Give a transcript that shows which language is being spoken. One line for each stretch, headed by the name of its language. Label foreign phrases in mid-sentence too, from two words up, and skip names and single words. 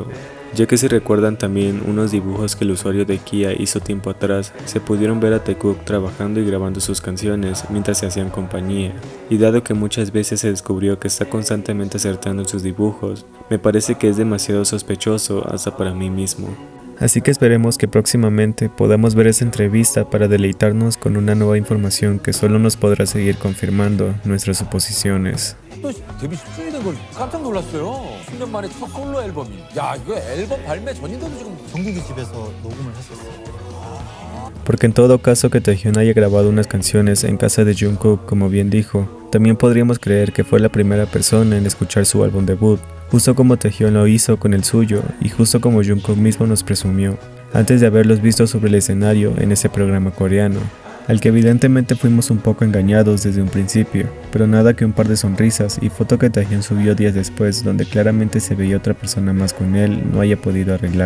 Spanish: Ya que si recuerdan también unos dibujos que el usuario de Kia hizo tiempo atrás, se pudieron ver a Taekook trabajando y grabando sus canciones mientras se hacían compañía, y dado que muchas veces se descubrió que está constantemente acertando en sus dibujos, me parece que es demasiado sospechoso hasta para mí mismo. Así que esperemos que próximamente podamos ver esa entrevista para deleitarnos con una nueva información que solo nos podrá seguir confirmando nuestras suposiciones.
Korean: 또 데뷔 10주년 된 걸 깜짝 놀랐어요. 10년 만에 첫 솔로 앨범이. 야, 이거 앨범 발매 전인데도 지금 정국이 집에서 녹음을 했었어요.
Spanish: Porque en todo caso que Taehyun haya grabado unas canciones en casa de Jungkook, como bien dijo, también podríamos creer que fue la primera persona en escuchar su álbum debut, justo como Taehyun lo hizo con el suyo y justo como Jungkook mismo nos presumió, antes de haberlos visto sobre el escenario en ese programa coreano, al que evidentemente fuimos un poco engañados desde un principio, pero nada que un par de sonrisas y foto que Taehyun subió días después donde claramente se veía otra persona más con él no haya podido arreglar.